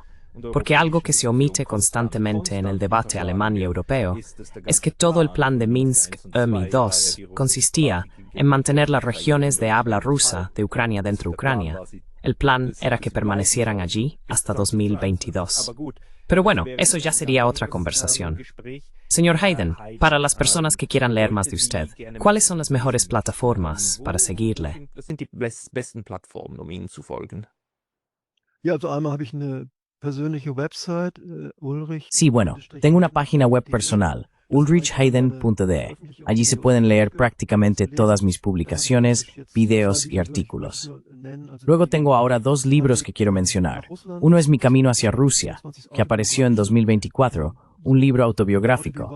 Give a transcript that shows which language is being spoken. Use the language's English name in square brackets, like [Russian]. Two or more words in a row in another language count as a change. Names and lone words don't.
[Spanish] Porque algo que se omite constantemente en el debate alemán y europeo es que todo el plan de Minsk EMI II consistía en mantener las regiones de habla rusa de Ucrania dentro de Ucrania. El plan era que permanecieran allí hasta 2022. Pero bueno, eso ya sería otra conversación. Señor Hayden, para las personas que quieran leer más de usted, ¿cuáles son las mejores plataformas para seguirle? [German] Ja, also einmal habe ich eine persönliche Website, Ulrich. [Spanish] Sí, bueno, tengo una página web personal, ulrichhayden.de. Allí se pueden leer prácticamente todas mis publicaciones, videos y artículos. Luego tengo ahora 2 libros que quiero mencionar. Uno es Mi camino hacia Rusia, que apareció en 2024, un libro autobiográfico.